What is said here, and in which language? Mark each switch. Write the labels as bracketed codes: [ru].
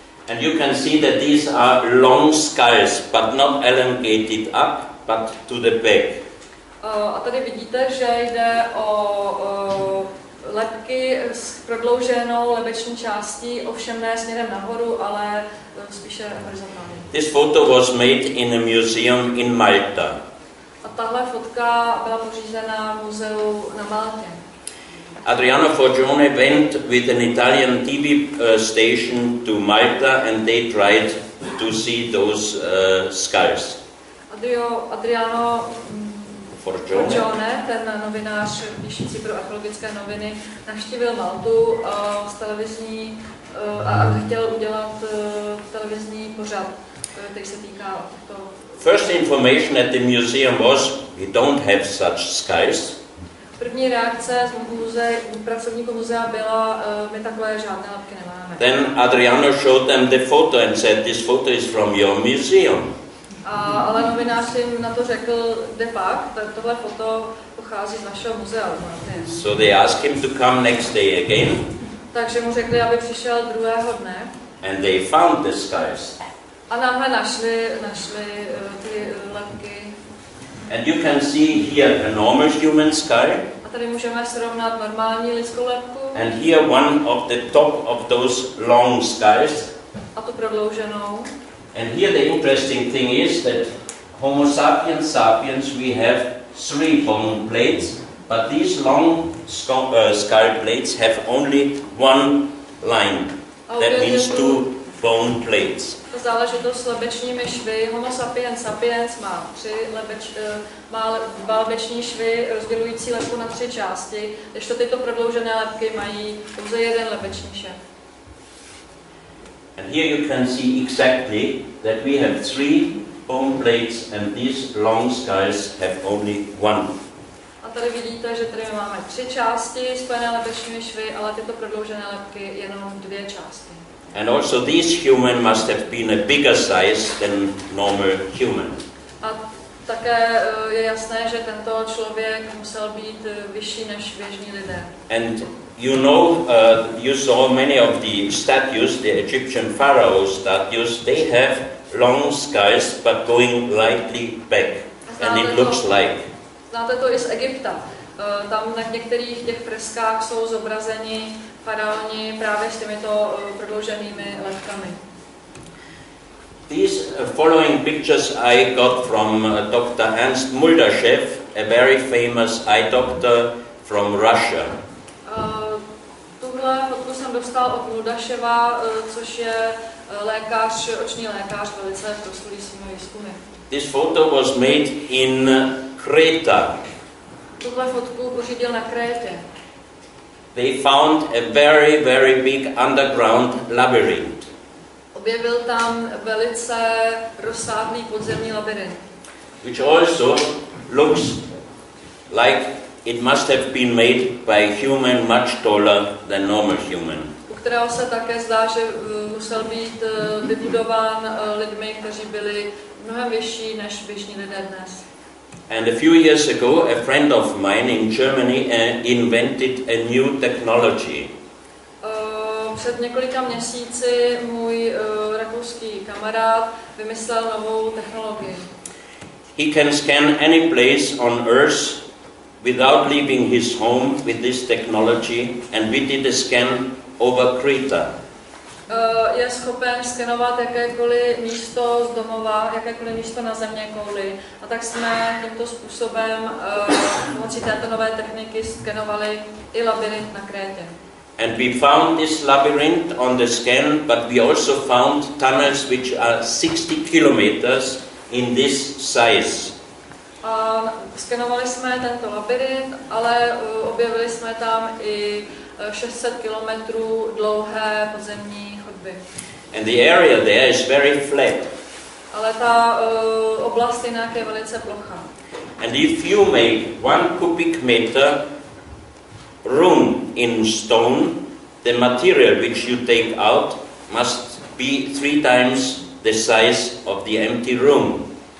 [en] And you can see that these are long skulls, but not elongated up, but to the back. [cs] A tady vidíte, že jde o lebky s prodlouženou lebeční částí, ovšem ne směrem nahoru, ale spíše horizontálně. [en] This photo was made in a museum in Malta. [cs] A tahle fotka byla pořízena v muzeu na Maltě. [en] Adriano Forgione went with an Italian TV station to Malta and they tried to see those skulls. [cs] Adriano Forgione, ten novinář píšící pro archeologické noviny, navštívil Maltu z televizní a chtěl udělat televizní pořad, který se týká toho. [en] First information at the museum was, we don't have such skulls. [cs] První reakce z pracovníků muzea byla, my takové žádné lebky nemáme. [en] Then Adriano showed them the photo and said, this photo is from your museum. [cs] Ale novinář jim na to řekl, de facto, tohle foto pochází z našeho muzea. [en] So they asked him to come next day again. [cs] Takže mu řekli, aby přišel druhého dne. [en] And they found the skulls. [cs] A náhle našli ty lebky. [en] And you can see here a normal human skull. [cs] A tady můžeme srovnat normální lidskou lebku. [en] And here one of the top of those long skulls. [cs] A tu prodlouženou. [en] And here the interesting thing is that Homo sapiens sapiens we have 3 bone plates, but these long skull plates have only 1 line. That means 2 bone plates. [cs] Ta záležitost s lebečními švy. Homo sapiens sapiens má 2 lebeční švy rozdělující lebku na 3 části, kdežto tyto prodloužené lebky mají pouze 1 lebeční šev. [en] And here you can see exactly that we have 3 bone plates and these long skulls have only 1. [cs] A tady vidíte, že tady máme 3 části spojené lebečními švy, ale tyto prodloužené lebky jenom 2 části. [en] And also this human must have been a bigger size than normal human. [cs] A také je jasné, že tento člověk musel být vyšší než běžní lidé. [en] And you know, you saw many of the statues, the Egyptian pharaoh statues, they have long skulls but going lightly back. And it looks like. [cs] Znáte to i z Egypta. Tam na některých těch freskách jsou zobrazeni faraoni právě s těmito prodlouženými lebkami. [en] These following pictures I got from Dr. Ernst Muldashev, a very famous eye doctor from Russia. [cs] Tuhle fotku jsem dostal od Muldasheva, což je oční lékař, velice proslulý svými výzkumy. [en] This photo was made in Creta. [cs] Tuhle fotku pořídil na Krétě. [en] they found a very, very big underground labyrinth. [cs] Objevil tam velice rozsáhlý podzemní labyrint. [en] Which also looks like it must have been made by a human much taller than normal human. [cs] U kterého se také zdá, že musel být vybudován lidmi, kteří byli mnohem vyšší než běžní lidé dnes. [en] And a few years ago, a friend of mine in Germany invented a new technology. [cs] Před několika měsíci můj rakouský kamarád vymyslel novou technologii. [en] He can scan any place on Earth without leaving his home with this technology, and we did a scan over Crete. [cs] Je schopen skenovat jakékoliv místo z domova, jakékoliv místo na zeměkouli. A tak jsme tímto způsobem pomocí této nové techniky skenovali i labyrint na Krétě. [en] And we found this labyrinth on the scan, but we also found tunnels which are 60 kilometers in this size. [cs] A skenovali jsme tento labyrint, ale objevili jsme tam i 600 kilometrů dlouhé podzemní chodby. [en] And the area there is very flat. [cs] Ale ta oblast jinak je velice plochá. [en] And if you make 1 cubic meter room in stone, the material which you take out must be 3 times the size of the empty room.